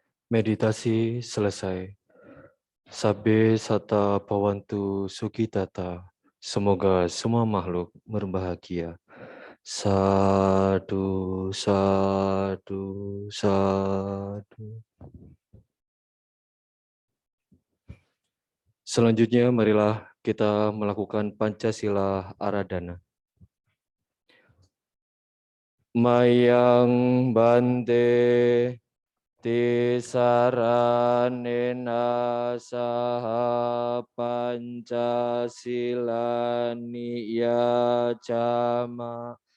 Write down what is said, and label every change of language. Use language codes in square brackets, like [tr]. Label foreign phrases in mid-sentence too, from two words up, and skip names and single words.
[id] Meditasi selesai. [pi] Sabbe sata pawantu sukitata. [id] Semoga semua makhluk berbahagia. Sadu, sadu, sadu. Selanjutnya marilah kita melakukan Pancasila Aradhana. [pi] Mayang bante tisaranena saha Pancasila niya cama